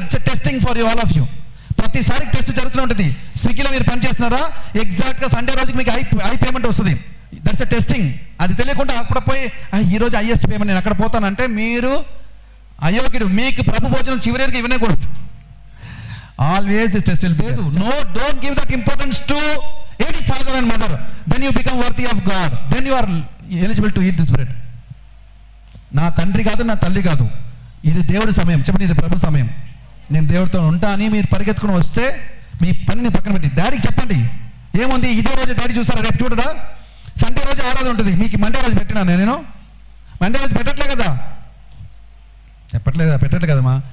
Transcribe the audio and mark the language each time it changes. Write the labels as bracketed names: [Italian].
[English] It's testing for you all of you. [Telugu] ప్రతిసారి test జరుగుతూ ఉంటుంది. స్విగ్గీలో మీరు పని చేస్తున్నారా, ఎగ్జాక్ట్గా సండే రోజుకి మీకు ఐ పేమెంట్ వస్తుంది. [English] That's a testing. [Telugu] అది తెలియకుండా అక్కడ పోయి ఈరోజు హైయెస్ట్ పేమెంట్ నేను అక్కడ పోతానంటే మీరు అయోగ్యుడు. మీకు ప్రభు భోజనం చివరికి ఇవ్వకూడదు. [English] Always is test will be. No, don't give that importance to any father and mother. Then you become worthy of God. Then you are eligible to eat this bread. [Telugu] నా తండ్రి కాదు, నా తల్లి కాదు, ఇది దేవుడి సమయం. చెప్పండి, ఇది ప్రభు సమయం. నేను దేవుడితో ఉంటా అని మీరు పరిగెత్తుకుని వస్తే మీ పనిని పక్కన పెట్టి డాడీకి చెప్పండి. ఏముంది, ఇదే రోజు డాడీ చూస్తారా, రేపు చూడడా? సండే రోజు ఆరాధన ఉంటుంది, మీకు మండే రోజు పెట్టినా నేను? మండే రోజు పెట్టట్లే కదా, పెట్టట్లే కదమ్మా.